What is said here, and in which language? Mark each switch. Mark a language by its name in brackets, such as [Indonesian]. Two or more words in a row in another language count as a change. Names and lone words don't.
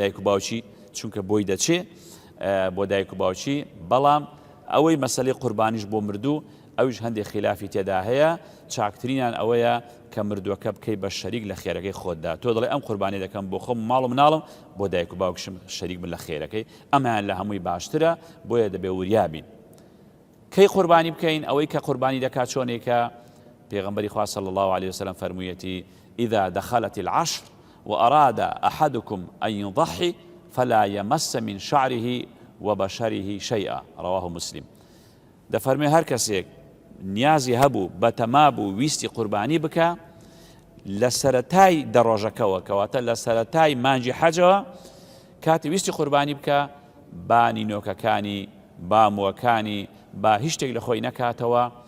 [Central Kurdish] دایک و باوکی چونکە بۆی دەچێ بۆ دایک و باوکی بەڵام ئەوەی مەسەلەی قوربانیش بۆ مردوو ئەویش هەندێک خلافی تێدا هەیە چاکترینان ئەوەیە کە مردووەکە بکەی بە شەریک لە خێرەکەی خۆتدا تۆ دەڵێ ئەم قوربانی دەکەم بۆ خۆم ماڵ و مناڵم بۆ دایک و باوکشم شەریک بن لە خێرەکەی ئەمان لە هەمووی باشترە بۆیە دەبێ وریابین کەی قوربانی بکەین ئەوەی کە قوربانی دەکات چۆنێکە پێغەمبەری خوا [Arabic] صلی الله عليه وسلم [Central Kurdish] فەرموویەتی [Arabic] إذا دخلت العشر وأراد أحدكم أن يضحي فلا يمس من شعره وبشره شيئا رواه مسلم [Central Kurdish] دەفەرمێ هەر کەسێک نیازی هەبوو بەتەمابوو ویستی قوربانی بکە لە سەرەتای دەڕۆژەکەەوە کەواتە لە سەرەتای مانجی حەجەوە کاتی ویستی قوربانی بکە با نینۆکەکانی با مووەکانی با هیچ شتێک لە خۆی نەکاتەوە